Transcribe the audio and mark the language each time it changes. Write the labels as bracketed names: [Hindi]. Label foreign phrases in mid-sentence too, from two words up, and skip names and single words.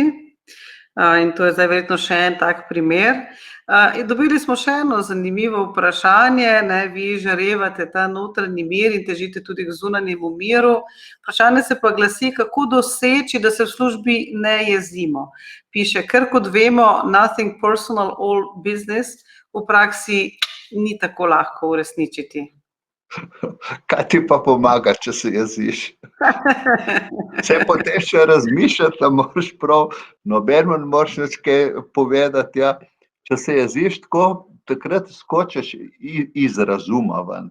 [Slovenian] In to je zdaj verjetno še en tak primer. Dobili smo še eno zanimivo vprašanje, vi žarevate ta notranji mir in težite tudi k zunanjemu miru. Vprašanje se pa glasi, kako doseči, da se v službi ne jezimo. Piše, ker kot vemo, [English] nothing personal, all business, [Slovenian] v praksi ni tako lahko uresničiti. Kaj ti pa pomaga, če se jeziš? Se potem še razmišljati, da moraš prav, nobeno ne moraš nič kaj povedati, ja. Če se jeziš tako, takrat skočiš iz razuma ven.